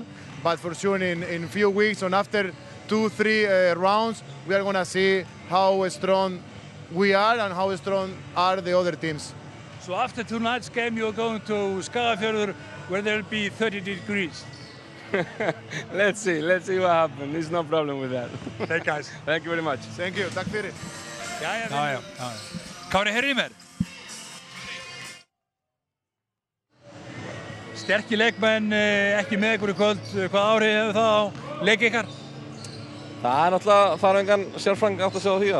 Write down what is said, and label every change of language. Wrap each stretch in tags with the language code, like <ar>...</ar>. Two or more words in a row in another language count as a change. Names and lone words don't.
<en>But for sure in a few weeks and after 2-3 rounds, we are going to see how strong we are and how strong are the other teams. So after tonight's game, you're going to Skagafjörður where there will be 30 degrees. Let's see what happens. There's no problem with that. Thank you guys. Thank you very much. Thank you.</en> <is>Takk fyrir. Já. Kári, heyrðu í mér? Sterkir leikmenn ekki með ykkur í kvöld. Hvað áhrif hefur það á leik ykkar? Það náttúrulega þarf engan sérfræðing átt að segja á því.</is>